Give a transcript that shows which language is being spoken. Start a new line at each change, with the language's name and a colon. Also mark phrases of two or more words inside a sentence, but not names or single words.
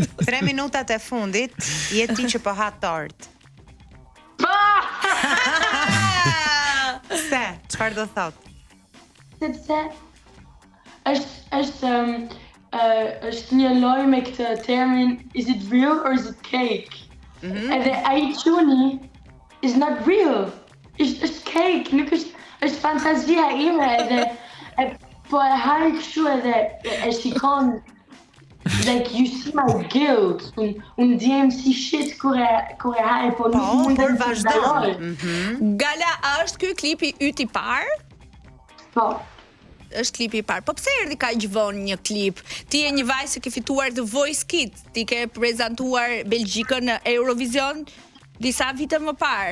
Albanian: 3 minutat e fundit, je ti që po ha tort. Se, çfarë do thot? Sepse është një lojë me këtë termin,
English: is it real or is it cake?
Albanian: Edhe ai çuni
English: is not real.
Albanian: Është cake, nuk është fantazia ime edhe po e haj kështu edhe e shikon.
English: Like, you see my guilt.
Albanian: Unë djem si shit kur e haj, po nuk mund të vazhdoj. Gala, a është ky klipi yt i parë? Po. Është klipi i parë. Po pse erdhi kaq vonë një klip? Ti je një vajzë që ke fituar The Voice Kids, ti ke prezantuar Belgjikën në Eurovision disa vite më parë.